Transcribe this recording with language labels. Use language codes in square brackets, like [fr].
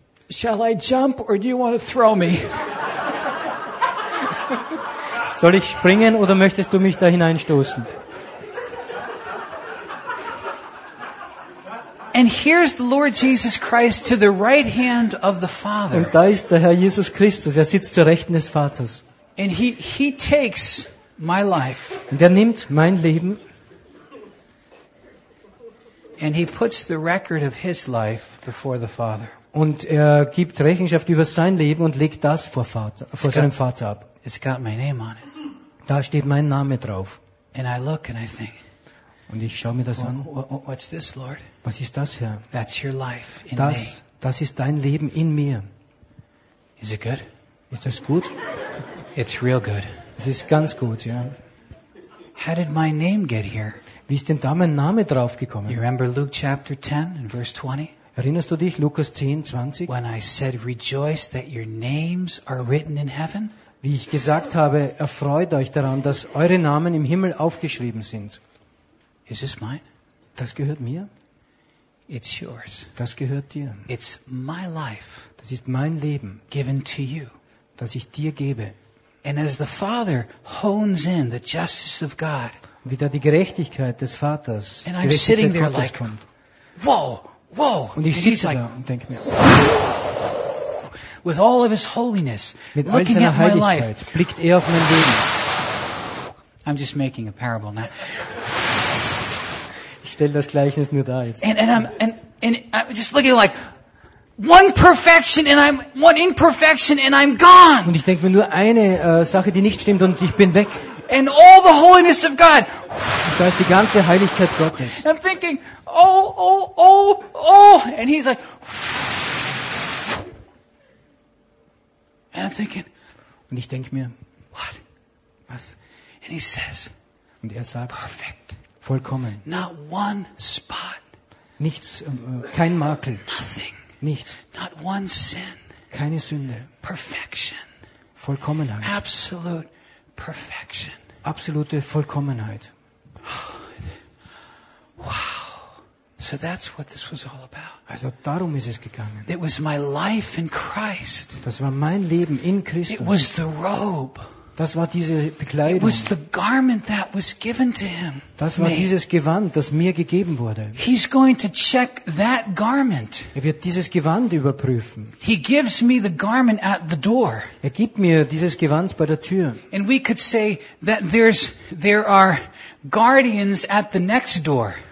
[en] Shall I jump or do you want to throw me? [de] Soll ich springen oder möchtest du mich da hineinstoßen? [en] And here's the Lord Jesus Christ to the right hand of the Father. [de] Und da ist der Herr Jesus Christus, er sitzt zur Rechten des Vaters. [en] And he takes my life. [de] Und er nimmt mein Leben. [en] And he puts the record of his life before the Father. [de] Und er gibt Rechenschaft über sein Leben und legt das vor Vater, vor seinem Vater ab. [en] It's got my name on it. [de] Da steht mein Name drauf. [en] And I look and I think, [de] und ich schaue mir das an. [en] What's this, Lord? [de] Was ist das, Herr? [en] That's your life in [de] das, [en] me. [de] Das ist dein Leben in mir. [en] Is it good? [de] Ist das gut? [en] It's real good. [de] Es ist ganz gut, ja. [en] How did my name get here? [de] Wie ist denn da mein Name drauf gekommen? [en] You remember Luke chapter 10 and verse 20? [de] Erinnerst du dich, Lukas 10, 20? [en] When I said, rejoice that your names are written in heaven. [de] Wie ich gesagt habe, erfreut euch daran, dass eure Namen im Himmel aufgeschrieben sind. [en] Is this mine? [de] Das gehört mir. [en] It's yours. [de] Das gehört dir. [en] It's my life. [de] Das ist mein Leben. [en] Given to you. [de] Das ich dir gebe. [en] And as the Father hones in the justice of God. [de] Wie da die Gerechtigkeit des Vaters. [en] And I'm sitting there like, [de] kommt. [en] Whoa, whoa. [de] Und ich sitze da und denke mir. [en] With all of his holiness, [de] mit [en] looking at my life, [de] blickt er auf mein Leben. [en] I'm just making a parable now. [de] Ich stelle das Gleichnis nur da jetzt. [en] And I'm just looking like one perfection and I'm one imperfection and I'm gone. [de] Und ich denke mir nur eine Sache, die nicht stimmt, und ich bin weg. [en] And all the holiness of God. [de] Und da ist die ganze Heiligkeit Gottes. [en] I'm thinking, oh, and he's like. And I'm thinking, [de] und ich denke mir, [en] what? [de] Was? [en] And he says, [de] und er sagt, [en] perfect, [de] vollkommen, [en] not one spot, [de] nichts, kein Makel, [en] nothing, [de] nichts, [en] not one sin, [de] keine Sünde, [en] perfection, [de] Vollkommenheit, [en] absolute perfection, [de] absolute Vollkommenheit. [en] Wow. So that's what this was all about. [de] Also darum ist es gegangen. [en] It was my life in Christ. [de] Das war mein Leben in Christus. [en] It was the robe. [de] Das war diese Bekleidung. [en] It was the garment that was given to him. [de] Das war dieses Gewand, das mir gegeben wurde. [en] He's going to check that garment. [de] Er wird dieses Gewand überprüfen. [en] He gives me the garment at the door. [de] Er gibt mir dieses Gewand bei der Tür. [en] And we could say that there are guardians at the next door.